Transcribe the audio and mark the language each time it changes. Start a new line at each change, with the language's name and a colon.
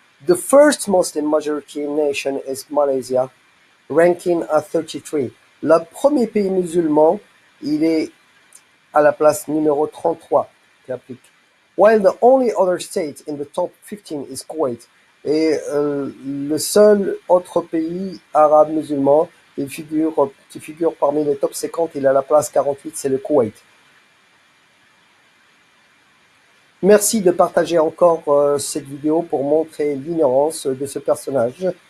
English: The first Muslim majority nation is Malaysia, ranking at 33.
French: Le premier pays musulman, il est à la place numéro 33 qui applique.
English: While the only other state in the top 15 is Kuwait.
French: Et le seul autre pays arabe musulman qui figure parmi les top 50, il est à la place 48, c'est le Koweït. Merci de partager encore cette vidéo pour montrer l'ignorance de ce personnage.